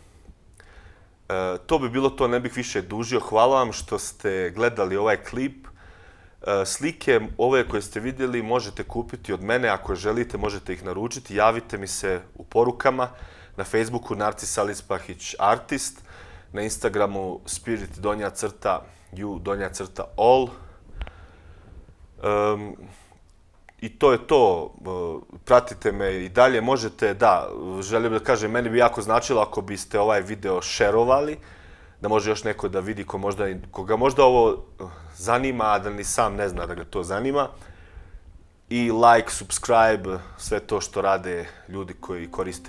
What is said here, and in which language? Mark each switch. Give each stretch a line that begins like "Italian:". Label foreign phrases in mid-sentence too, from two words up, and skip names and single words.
Bosnian: To bi bilo to, ne bih više dužio. Hvala vam što ste gledali ovaj klip. Slike ove koje ste vidjeli možete kupiti od mene, ako želite možete ih naručiti, javite mi se u porukama, na Facebooku Narcis Alispahić Artist, na Instagramu spirit_you_all. I to je to, pratite me i dalje, možete, da, želim da kažem, meni bi jako značilo ako biste ovaj video šerovali, da može još neko da vidi koga možda ovo zanima, a da ni sam ne zna da ga to zanima. I
English: like, subscribe,
Bosnian: sve to što rade ljudi koji koriste YouTube.